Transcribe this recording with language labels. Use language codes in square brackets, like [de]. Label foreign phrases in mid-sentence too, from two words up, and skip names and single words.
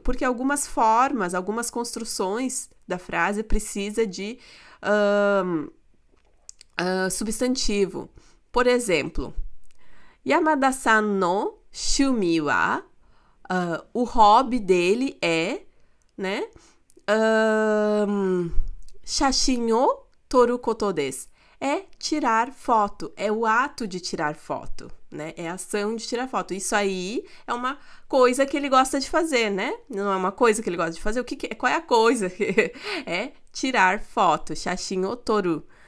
[pt] Porque algumas formas, algumas construções da frase precisa de substantivo. Por exemplo, [ja] 山田さんの趣味は, [pt] o hobby dele é, né, [ja] 写真を撮ることです. [pt] É tirar foto, é o ato de tirar foto, né? É a ação de tirar foto. Isso aí é uma coisa que ele gosta de fazer, né? Não é uma coisa que ele gosta de fazer. Qual é a coisa? É tirar foto, [ja] 写真を撮る.